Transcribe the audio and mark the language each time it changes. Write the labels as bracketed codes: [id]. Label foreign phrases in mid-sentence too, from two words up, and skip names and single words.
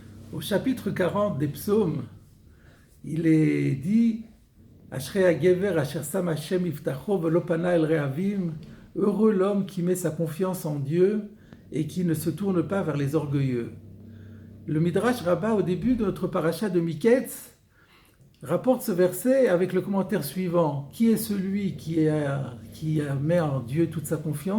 [fr] Au chapitre 40 des psaumes, il est dit [he] אשרי הגבר אשר שם השם מבטחו ולא פנה אל רהבים. [fr] Heureux l'homme qui met sa confiance en Dieu et qui ne se tourne pas vers les orgueilleux. Le Midrash Rabbah, au début de notre paracha de Miketz, rapporte ce verset avec le commentaire suivant. Qui est celui qui met en Dieu toute sa confiance?